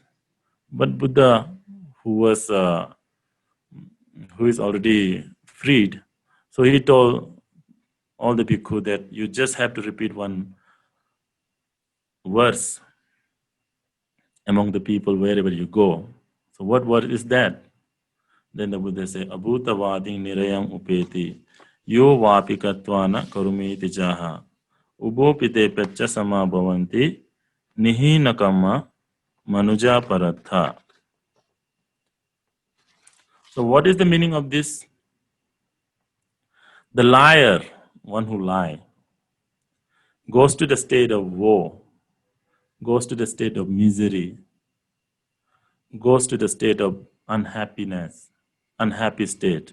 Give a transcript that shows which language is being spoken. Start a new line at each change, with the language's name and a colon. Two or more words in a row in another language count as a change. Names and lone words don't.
English: But Buddha, who is already freed, so he told all the bhikkhu that you just have to repeat one verse among the people wherever you go. So what word is that? Then the Buddha said,
Pali: Abhutavading nirayam upeti yo vapikatvana karumeti jaha ubopite pecha sama bhavanti nihina kamma manuja paratha.
English: So what is the meaning of this? The liar, one who lies, goes to the state of woe, goes to the state of misery, goes to the state of unhappiness, unhappy state.